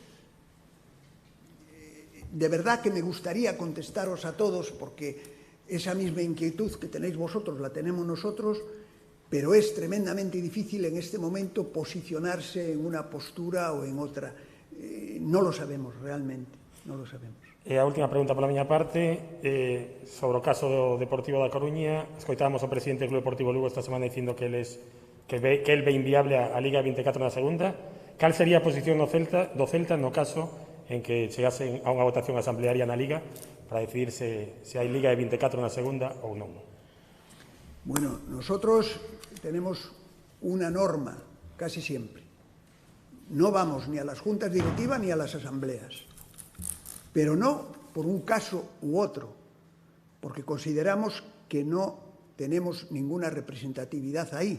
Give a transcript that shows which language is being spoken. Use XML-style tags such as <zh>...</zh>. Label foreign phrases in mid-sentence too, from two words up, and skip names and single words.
<es>De verdad que me gustaría contestaros a todos, porque esa misma inquietud que tenéis vosotros la tenemos nosotros, pero es tremendamente difícil en este momento posicionarse en una postura o en otra. No lo sabemos realmente.</es> <gl>Non lo sabemos. E a última pregunta pola miña parte, sobre o caso do Deportivo da Coruña. Escoitábamos o presidente do Club Deportivo Lugo esta semana dicindo que el ve inviable a Liga 24 na segunda. Cal sería a posición do Celta no caso en que chegasen a unha votación asamblearia na Liga para decidir se hai Liga de 24 na segunda ou non?</gl> <es>Bueno, nosotros tenemos una norma casi siempre. No vamos ni a las juntas directivas ni a las asambleas. Pero no por un caso u otro, porque consideramos que no tenemos ninguna representatividad ahí.</es>